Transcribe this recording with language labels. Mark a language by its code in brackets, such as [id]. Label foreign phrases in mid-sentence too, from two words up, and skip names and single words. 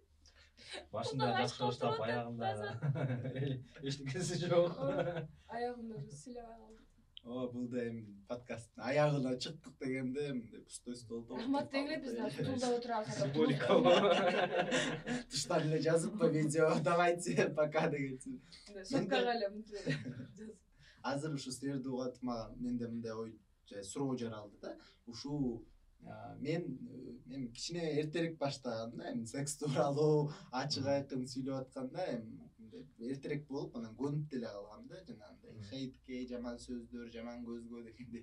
[ky] Башында жакшыртап, аягында эчтекеси жок. Аягымда силебай калды. Ооба, бул да эми подкасттын аягына чыктык дегенде мындай пустой столдо. Рахмат дегиле биз стулда отурабыз. Символика. Тыштан эле жазып [ru] по видео, давайте пока [ky] деген. Соткага эле мынтип. Азыр ушу силерди угатып менде мындай ой, суроо жаралды да. Ушу мен эми кичине эртерээк баштаганда, эми секс тууралуу ачык айкын сүйлөп атканда, эми эртерээк болуп, анан көнүп деле калгам да, жанагындай хейтке, жаман сөздөр, жаман көзгө дегендей.